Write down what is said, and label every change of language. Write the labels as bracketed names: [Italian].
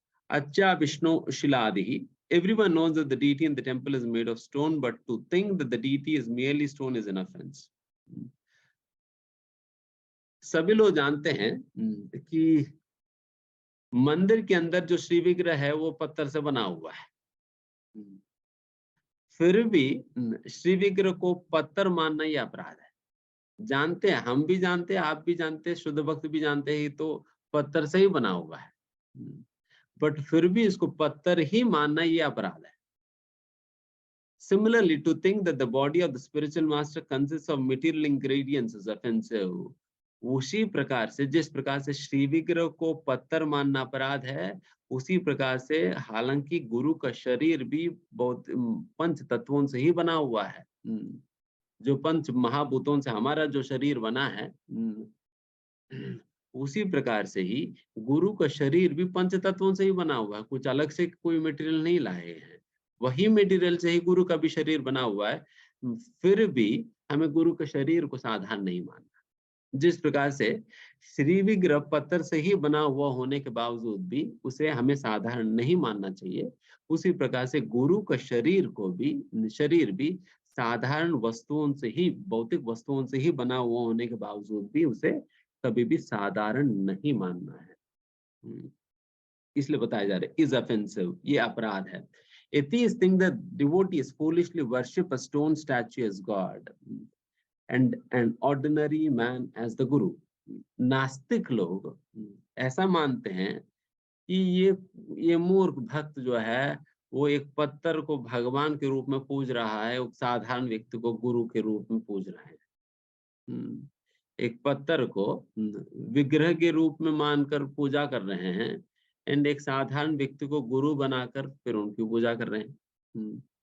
[Hindi] अच्छा Vishnu शिलादि, [English] everyone knows that the deity in the temple is made of stone, but to think that the deity is merely stone is an offense. [Hindi] सभी लोग जानते हैं कि मंदिर के अंदर जो श्री विग्रह है वो पत्थर से बना हुआ है, फिर भी श्री विग्रह को पत्थर मानना ही अपराध है। जानते हैं, हम भी जानते हैं, आप भी जानते हैं, शुद्ध भक्त भी जानते हैं, तो पत्थर से ही बना हुआ है, बट फिर भी इसको पत्थर ही मानना ये अपराध है। [English] Similarly, to think that the body of the spiritual master consists of material ingredients is offensive. [Hindi] उसी प्रकार से, जिस प्रकार से श्री विग्रह को पत्थर मानना अपराध है, उसी प्रकार से हालांकि गुरु का शरीर भी बहुत पंच तत्वों से ही बना हुआ है, जो पंच महाभूतों से हमारा जो शरीर बना है, उसी प्रकार से ही गुरु का शरीर भी पंच तत्वों से ही बना हुआ है। कुछ अलग से कोई मटेरियल नहीं लाए हैं, वही मटेरियल से ही गुरु का भी शरीर बना हुआ है। फिर भी हमें गुरु के शरीर को साधारण नहीं मानना। जिस प्रकार से श्री विग्रह पत्थर से ही बना हुआ होने के बावजूद भी उसे हमें साधारण नहीं मानना चाहिए, उसी प्रकार से गुरु का शरीर भी साधारण वस्तुओं से ही, भौतिक वस्तुओं से ही बना हुआ होने के बावजूद भी उसे कभी भी साधारण नहीं मानना है। इसलिए बताया जा रहा है [English] is offensive, [Hindi] ये अपराध है। [English] Atheists think that devotees foolishly worship a stone statue as God and an ordinary man as the guru. [Hindi] नास्तिक लोग ऐसा मानते हैं कि ये मूर्ख भक्त जो है वो एक पत्थर को भगवान के रूप में पूज रहा है, एक साधारण व्यक्ति को गुरु के रूप में पूज रहे हैं। एक पत्थर को विग्रह के रूप में मानकर पूजा कर रहे हैं, एंड एक साधारण व्यक्ति को गुरु बनाकर फिर उनकी पूजा कर रहे हैं।